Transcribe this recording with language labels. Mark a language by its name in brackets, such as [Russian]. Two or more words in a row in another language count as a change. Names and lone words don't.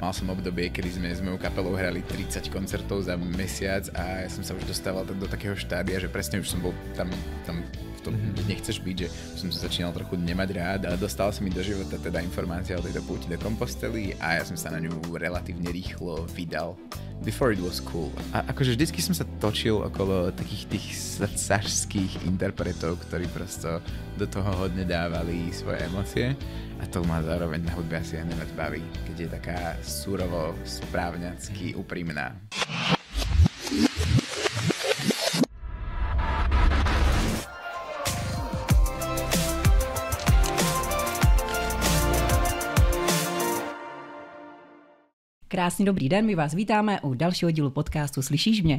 [Slovak] Mal som obdobie, kedy sme s mojou kapelou hrali 30 koncertov za mesiac a ja som sa už dostával do takého štádia, že presne už som bol tam v tom nechceš byť, že som sa začínal trochu nemať rád a dostala sa mi do života teda informácia o tejto púti do Compostely a ja som sa na ňu relatívne rýchlo vydal. [English] Before it was cool. [Slovak] A akože vždycky som sa točil okolo takých tých srdcařských interpretov, ktorí prosto do toho hodne dávali svoje emócie a to ma zároveň na hudbe asi aj nemoc baví, keď je taká surovo, správňacky úprimná. [Czech] Krásný dobrý den, my vás vítáme u dalšího dílu podcastu Slyšíš mě?